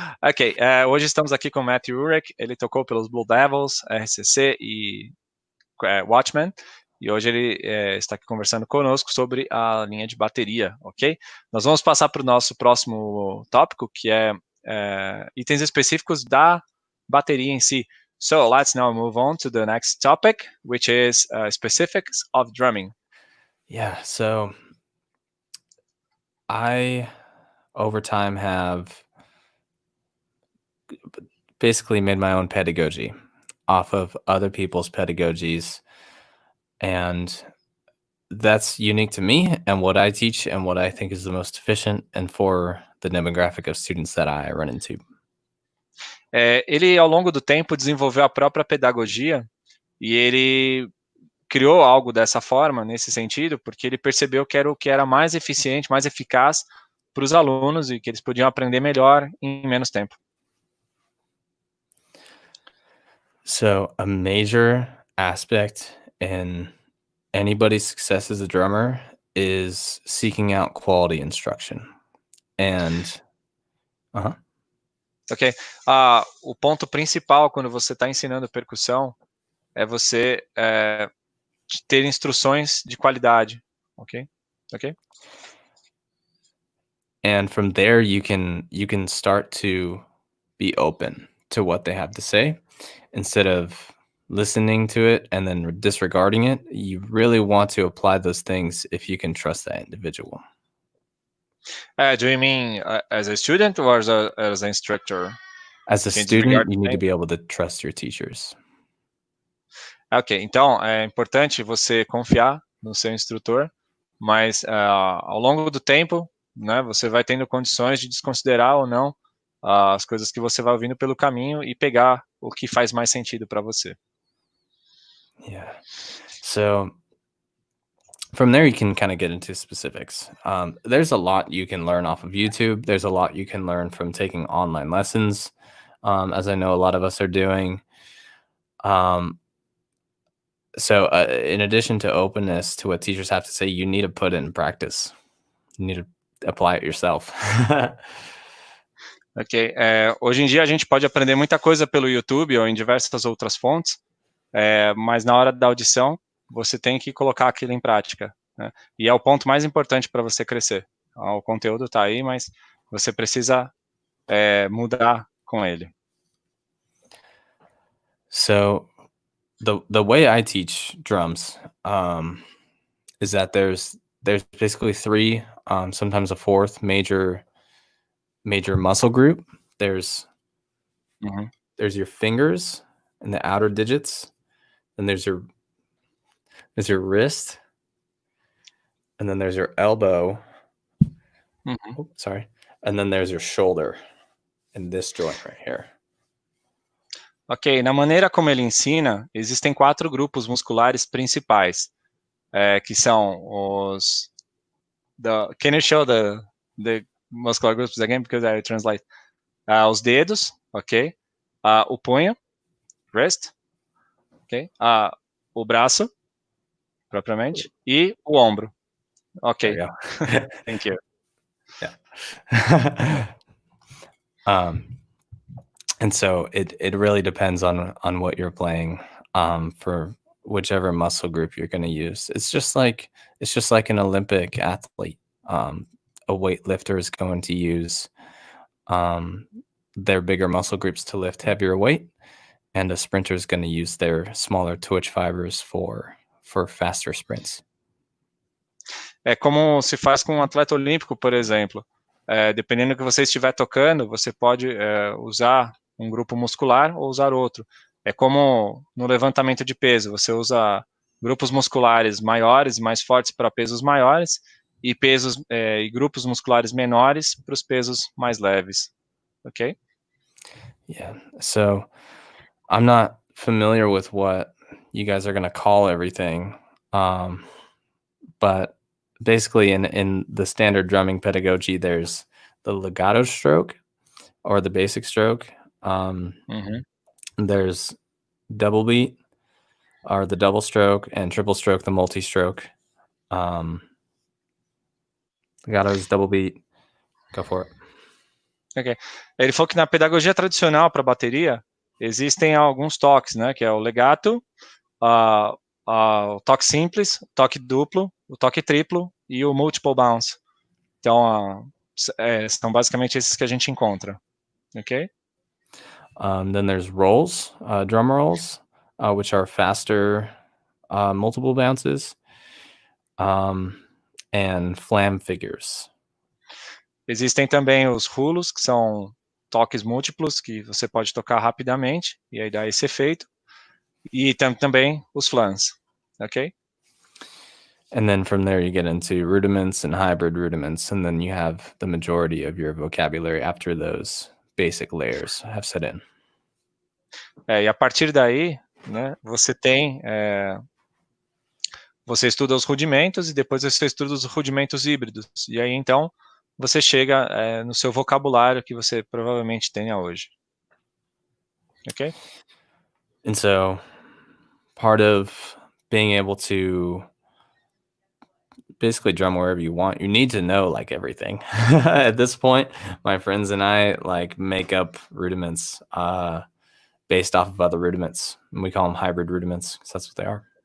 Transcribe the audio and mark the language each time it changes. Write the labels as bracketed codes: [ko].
[pt] Ok, hoje estamos aqui com o Matthew Uhrich. Ele tocou pelos BlueDevils, RCC e Watchmen. E hoje ele está aqui conversando conosco sobre a linha de bateria, ok? Nós vamos passar para o nosso próximo tópico, que é itens específicos da bateria em si. [en] So let's now move on to the next topic, which is specifics of drumming. Yeah, so I, over time, have basically made my own pedagogy off of other people's pedagogies, and that's unique to me and what I teach and what I think is the most efficient and for the demographic of students that I run into. [pt] Ele, ao longo do tempo, desenvolveu a própria pedagogia e ele criou algo dessa forma, nesse sentido, porque ele percebeu que era o que era mais eficiente, mais eficaz para os alunos e que eles podiam aprender melhor em menos tempo. [en] So a major aspect in anybody's success as a drummer is seeking out quality instruction. And Ok. [pt] O ponto principal quando você está ensinando percussão é você ter instruções de qualidade. Ok? Ok? [en] And from there, you can start to be open to what they have to say instead of listening to it and then disregarding it. You really want to apply those things if you can trust that individual. Do you mean as a student or as an instructor? As a student, you need to be able to trust your teachers. [pt] Ok, então é importante você confiar no seu instrutor, mas ao longo do tempo, né, você vai tendo condições de desconsiderar ou não as coisas que você vai ouvindo pelo caminho e pegar o que faz mais sentido para você. Yeah. [en] So from there, you can kind of get into specifics. There's a lot you can learn off of YouTube. There's a lot you can learn from taking online lessons, as I know a lot of us are doing. So in addition to openness to what teachers have to say, you need to put it in practice. You need to apply it yourself. [pt] Ok, hoje em dia a gente pode aprender muita coisa pelo YouTube ou em diversas outras fontes, mas na hora da audição você tem que colocar aquilo em prática, né? E é o ponto mais importante para você crescer. O conteúdo está aí, mas você precisa mudar com ele. [en] So the way I teach drums is that there's basically three, sometimes a fourth major muscle group. There's your fingers and the outer digits, and there's your wrist, and then there's your elbow. Oh, sorry. And then there's your shoulder and this joint right here. [pt] Ok, na maneira como ele ensina, existem 4 grupos musculares principais, que são os... [en] Can you show the muscular groups again, because I translate? [pt] Os dedos, ok? O punho, wrist, ok? O braço, propriamente, e o ombro. Ok. [en] Thank you. Yeah. And so it really depends on what you're playing for whichever muscle group you're going to use. It's just like an Olympic athlete. A weightlifter is going to use their bigger muscle groups to lift heavier weight, and a sprinter is going to use their smaller twitch fibers for faster sprints. [pt] É como se faz com um atleta olímpico, por exemplo. Dependendo do que você estiver tocando, você pode usar um grupo muscular ou usar outro. É como no levantamento de peso, você usa grupos musculares maiores e mais fortes para pesos maiores e grupos musculares menores para os pesos mais leves. Ok? Yeah. [en] So I'm not familiar with what you guys are going to call everything, but basically in the standard drumming pedagogy, there's the legato stroke or the basic stroke. There's double beat or the double stroke, and triple stroke, the multi-stroke. Legato's double beat. Go for it. Okay. [pt] Ele falou que na pedagogia tradicional para bateria existem alguns toques, né? Que é o legato, o toque simples, o toque duplo, o toque triplo e o multiple bounce. Então, são basicamente esses que a gente encontra. Ok? [en] Then there's rolls, drum rolls, which are faster, multiple bounces, and flam figures. [pt] Existem também os rulos, que são toques múltiplos, que você pode tocar rapidamente, e aí dá esse efeito. E também os flans, ok? [en] And then from there you get into rudiments and hybrid rudiments, and then you have the majority of your vocabulary after those basic layers have set in. [pt] E a partir daí, né, você estuda os rudimentos e depois você estuda os rudimentos híbridos. E aí, então, você chega no seu vocabulário que você provavelmente tenha hoje. Ok? [en] And so part of being able to basically drum wherever you want, you need to know like everything. At this point, my friends and I like make up rudiments based off of other rudiments, and we call them hybrid rudiments because that's what they are.